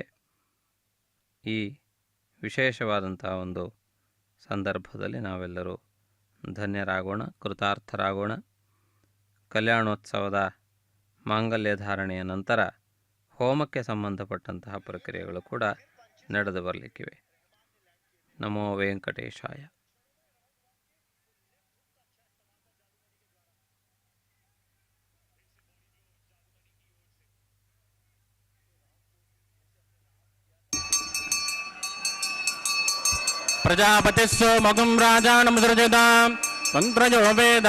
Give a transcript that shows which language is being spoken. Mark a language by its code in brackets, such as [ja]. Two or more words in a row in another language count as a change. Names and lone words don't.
[kn] ಈ ವಿಶೇಷವಾದಂತಹ ಒಂದು ಸಂದರ್ಭದಲ್ಲಿ ನಾವೆಲ್ಲರೂ ಧನ್ಯರಾಗೋಣ, ಕೃತಾರ್ಥರಾಗೋಣ. ಕಲ್ಯಾಣೋತ್ಸವದ ಮಾಂಗಲ್ಯ ಧಾರಣೆಯ ನಂತರ ಹೋಮಕ್ಕೆ ಸಂಬಂಧಪಟ್ಟಂತಹ ಪ್ರಕ್ರಿಯೆಗಳು ಕೂಡ ನಡೆದು ಬರಲಿಕ್ಕಿವೆ. [sa] ನಮೋ ವೆಂಕಟೇಶಾಯ. ಪ್ರಜಾಪತಿಸ್ಸೋ ಮಗುಂ ರಾಜಾನಂ ಸೃಜತಾಂ ತಂತ್ರಯೋ ವೇದ